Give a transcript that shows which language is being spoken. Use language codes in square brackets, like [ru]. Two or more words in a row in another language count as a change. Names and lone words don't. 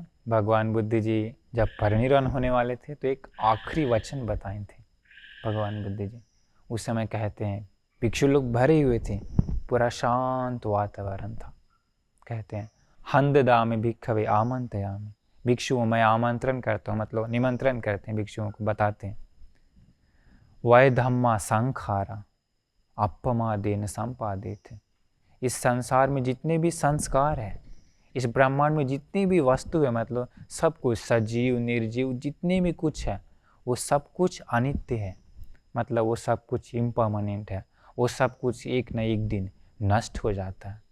[hi] भगवान बुद्ध जी जब परिनिर्वाण होने वाले थे तो एक आखिरी वचन बताए थे भगवान बुद्ध जी। उस समय कहते हैं भिक्षु लोग भरे हुए थे, पूरा शांत वातावरण था। कहते हैं [pi] हंद दामे भिक्षवे आमंत्रयामि, [hi] भिक्षुओं मैं आमंत्रण करता हूँ, मतलब निमंत्रण करते हैं भिक्षुओं को, बताते हैं [pi] वय धम्मा संखारा अपमादेन संपादित। [hi] इस संसार में जितने भी संस्कार है, इस ब्रह्मांड में जितनी भी वस्तु है, मतलब सब कुछ, सजीव निर्जीव जितने भी कुछ है, वो सब कुछ अनित्य है, मतलब वो सब कुछ इम्परमानेंट है, वो सब कुछ एक न एक दिन नष्ट हो जाता है।